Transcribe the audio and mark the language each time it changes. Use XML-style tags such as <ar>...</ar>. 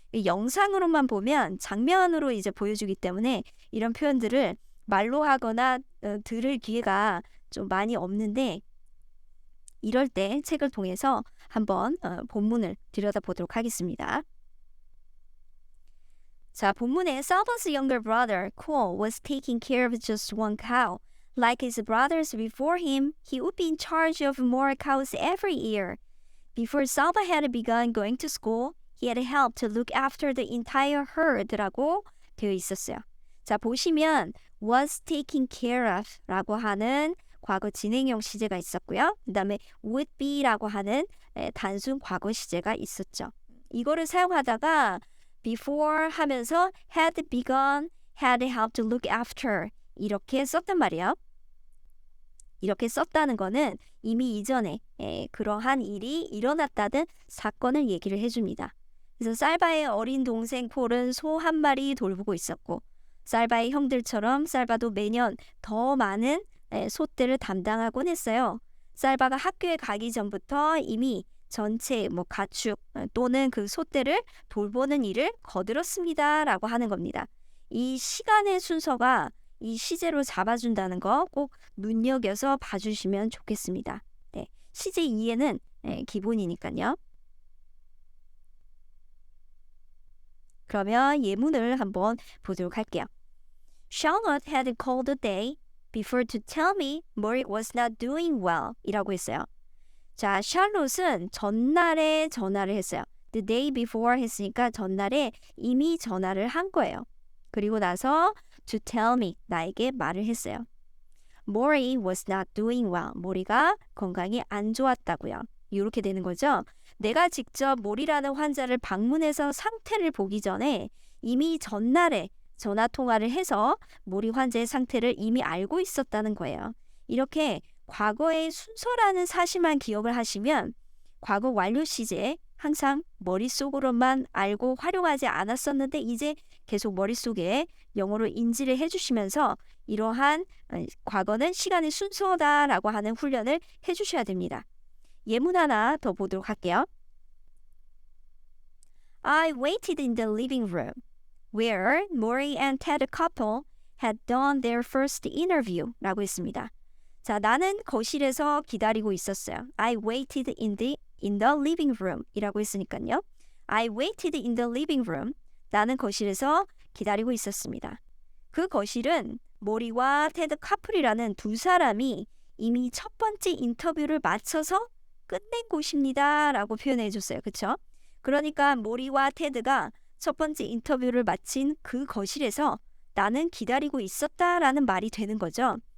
<ko>영상으로만 보면 장면으로 이제 보여주기 때문에 이런 표현들을 말로 하거나 들을 기회가 좀 많이 없는데 이럴 때 책을 통해서 한번 본문을 들여다보도록 하겠습니다. 자, 본문에</ko> <en>Salva's younger brother, Cole, was taking care of just one cow. Like his brothers before him, he would be in charge of more cows every year. Before Salva had begun going to school, he had helped to look after the entire herd</en> <ko>라고 되어 있었어요. 자, 보시면 was taking care of 라고 하는 과거 진행형 시제가 있었고요. 그 다음에 would be라고 하는 단순 과거 시제가 있었죠. 이거를 사용하다가 before 하면서 had begun, had helped to look after 이렇게 썼단 말이에요. 이렇게 썼다는 거는 이미 이전에 그러한 일이 일어났다는 사건을 얘기를 해줍니다. 그래서 살바의 어린 동생 폴은 소 한 마리 돌보고 있었고 살바의 형들처럼 살바도 매년 더 많은 소떼를 담당하곤 했어요. 살바가 학교에 가기 전부터 이미 전체 가축 또는 그 소떼를 돌보는 일을 거들었습니다. 라고 하는 겁니다. 이 시간의 순서가 이 시제로 잡아준다는 거 꼭 눈여겨서 봐주시면 좋겠습니다. 네, 시제 이해는 기본이니까요. 그러면 예문을 한번 보도록 할게요.</ko> <en>Charlotte had called the day before to tell me Maury was not doing well</en> <ko>이라고 했어요. 자, 샬롯은 전날에 전화를 했어요.</ko> <en>The day before</en> <ko>했으니까 전날에 이미 전화를 한 거예요. 그리고 나서</ko> <en>to tell me,</en> <ko>나에게 말을 했어요.</ko> <en>Maury was not doing well.</en> <ko>모리가 건강이 안 좋았다고요. 이렇게 되는 거죠. 내가 직접 모리라는 환자를 방문해서 상태를 보기 전에 이미 전날에 전화 통화를 해서 모리 환자의 상태를 이미 알고 있었다는 거예요. 이렇게 과거의 순서라는 사실만 기억을 하시면 과거 완료 시제 항상 머릿속으로만 알고 활용하지 않았었는데 이제 계속 머릿속에 영어로 인지를 해주시면서 이러한 과거는 시간의 순서다라고 하는 훈련을 해주셔야 됩니다. 예문 하나 더 보도록 할게요.</ko> <en>I waited in the living room, where Maury and Ted couple had done their first interview</en> <ko>라고 했습니다. 자, 나는 거실에서 기다리고 있었어요.</ko> <en>I waited in the living room</en> <ko>이라고 했으니까요.</ko> <en>I waited in the living room.</en> <ko>나는 거실에서 기다리고 있었습니다. 그 거실은 모리와 테드 카플이라는 두 사람이 이미 첫 번째 인터뷰를 마쳐서 끝낸 곳입니다 라고 표현해 줬어요. 그쵸? 그러니까 모리와 테드가 첫 번째 인터뷰를 마친 그 거실에서 나는 기다리고 있었다라는 말이 되는 거죠.</ko>